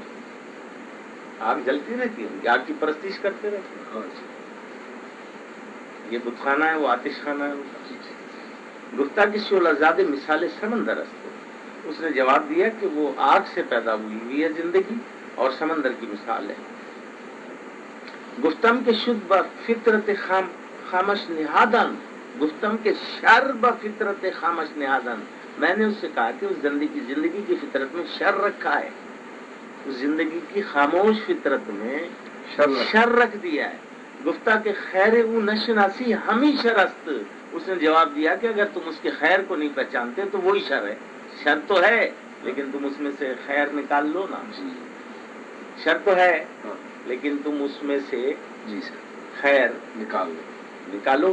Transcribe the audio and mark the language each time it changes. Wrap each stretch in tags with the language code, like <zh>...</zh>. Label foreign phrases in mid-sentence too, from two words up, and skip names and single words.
<ur>آگ جلتی رہتی ہے، آگ کی پرستش کرتے رہتے ہیں۔ یہ بت خانہ ہے، وہ آتش خانہ ہے۔</ur> <fa>گفتہ کی شعلہ زاد مثال سمندر است،</fa> <ur>اس نے جواب دیا کہ وہ آگ سے پیدا ہوئی ہے زندگی اور سمندر کی مثال ہے۔</ur> <fa>گفتم کے شد با فطرت خامش نہادن، گفتم کے شر با فطرت خامش نہادن،</fa> <ur>میں نے اس سے کہا کہ اس زندگی کی فطرت میں شر رکھا ہے، اس زندگی کی خاموش فطرت میں شر رکھ دیا ہے۔</ur> <fa>گفتہ کے خیر او نشناسی ہمی شرست،</fa> <ur>اس نے جواب دیا کہ اگر تم اس کے خیر کو نہیں پہچانتے تو وہی شر ہے، شر تو ہے لیکن تم اس میں سے خیر نکال لو نا، شر تو ہے لیکن تم اس میں سے خیر نکالو۔</ur>